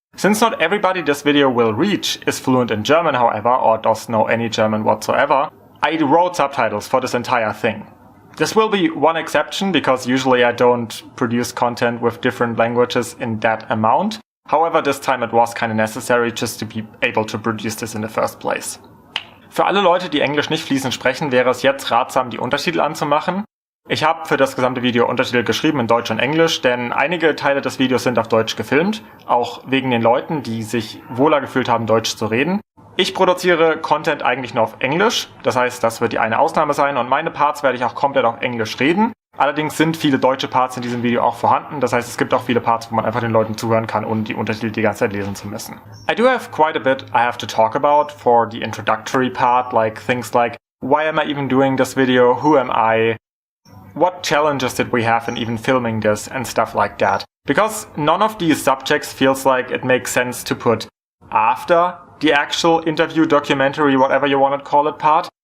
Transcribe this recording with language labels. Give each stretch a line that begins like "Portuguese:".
English: Since not everybody this video will reach is fluent in German, however, or does know any German whatsoever, I wrote subtitles for this entire thing. This will be one exception because usually I don't produce content with different languages in that amount. However, this time it was kind of necessary just to be able to produce this in the first place.
German: Für alle Leute, die Englisch nicht fließend sprechen, wäre es jetzt ratsam, die Untertitel anzumachen. Ich habe für das gesamte Video Untertitel geschrieben in Deutsch und Englisch, denn einige Teile des Videos sind auf Deutsch gefilmt, auch wegen den Leuten, die sich wohler gefühlt haben, Deutsch zu reden. Ich produziere Content eigentlich nur auf Englisch, das heißt, das wird die eine Ausnahme sein und meine Parts werde ich auch komplett auf Englisch reden. Allerdings sind viele deutsche Parts in diesem Video auch vorhanden, das heißt, es gibt auch viele Parts, wo man einfach den Leuten zuhören kann, ohne die Untertitel die ganze Zeit lesen zu müssen.
English: I do have quite a bit I have to talk about for the introductory part, like things like, why am I even doing this video, who am I, what challenges did we have in even filming this, and stuff like that. Because none of these subjects feels like it makes sense to put after the actual interview, documentary, whatever you want to call it part.